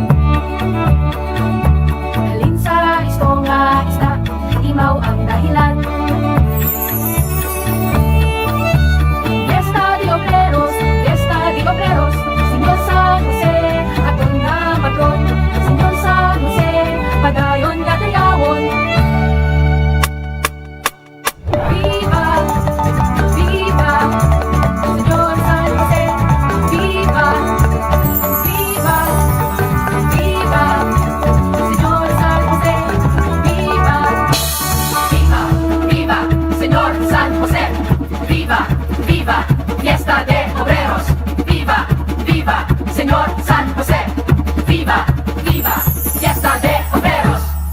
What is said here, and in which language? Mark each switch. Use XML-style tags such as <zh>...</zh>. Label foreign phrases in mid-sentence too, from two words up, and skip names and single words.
<hil>Halin sa isto nga isda, imaw ang dahilan. Fiesta de Obreros, Señor San Jose, aton nga patron. Señor San Jose, padayon nga dayawon.</hil> <es>Viva, viva, Señor San Jose, viva, viva, viva, Señor San Jose, viva, viva, viva, Señor San Jose, viva, viva, Fiesta de Obreros, viva, viva, Señor San Jose, viva, viva, Fiesta de Obreros.</es>